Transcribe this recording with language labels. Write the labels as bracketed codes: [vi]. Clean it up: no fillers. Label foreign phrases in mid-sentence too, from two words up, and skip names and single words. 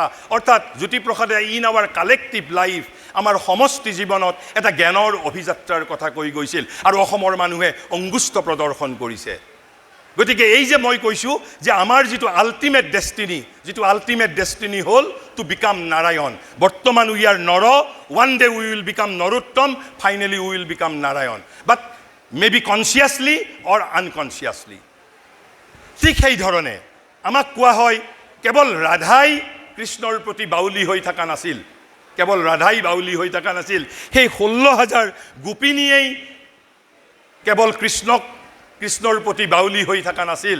[as] অৰ্থাৎ জ্যোতিপ্ৰসাদে [en] in our collective life, [as] আমাৰ সমষ্টি জীৱনত এটা জ্ঞানৰ অভিযাত্ৰাৰ কথা কৈ গৈছিল, আৰু অসমৰ মানুহে অংগুষ্ঠ প্ৰদৰ্শন কৰিছে। গতিকে এই যে মই কৈছোঁ যে আমাৰ যিটো [en] ultimate destiny [as] হ'ল [en] to become [as] নাৰায়ণ। [en] বৰ্তমান we are নৰ, one day we will become নৰোত্তম, finally we will become নাৰায়ণ, but maybe consciously or unconsciously। [as] ঠিক সেইধৰণে আমাক কোৱা হয় কেৱল ৰাধাই কৃষ্ণৰ প্ৰতি বাউলী হৈ থকা নাছিল, কেৱল ৰাধাই বাউলী হৈ থকা নাছিল, সেই 16,000 গোপিনীয়েই কেৱল কৃষ্ণৰ প্ৰতি বাউলী হৈ থকা নাছিল।